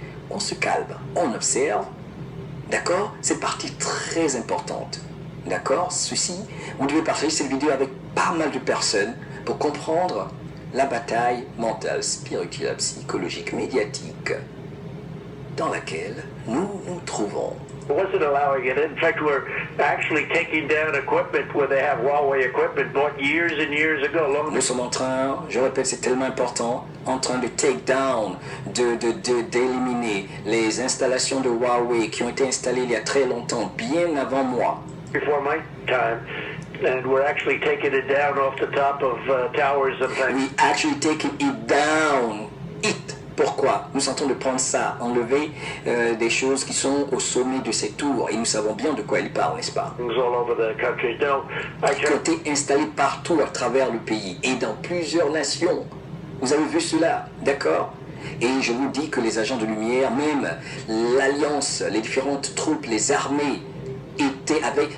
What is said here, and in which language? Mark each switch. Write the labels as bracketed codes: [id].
[fr] On se calme, on observe. D'accord? C'est partie très importante. D'accord? Vous devez partager cette vidéo avec pas mal de personnes pour comprendre la bataille mentale, spirituelle, psychologique, médiatique dans laquelle nous nous trouvons. [en] Wasn't allowing it. In fact, we're actually taking down equipment where they have Huawei equipment bought years and years ago. [fr] Nous sommes en train, je répète, c'est tellement important, en train de [en] take down, [fr] d'éliminer les installations de Huawei qui ont été installées il y a très longtemps, bien avant moi. [en] Before my time. And we're actually taking it down off the top of towers and things. We actually taking it down. [fr] Pourquoi? Nous sentons de prendre ça, enlever des choses qui sont au sommet de ces tours, et nous savons bien de quoi il parle, n'est-ce pas? [en] All over the country. No, [fr] Qui ont été installés partout à travers le pays et dans plusieurs nations. Vous avez vu cela, d'accord? Et je vous dis que les agents de lumière, même l'alliance, les différentes troupes, les armées étaient avec.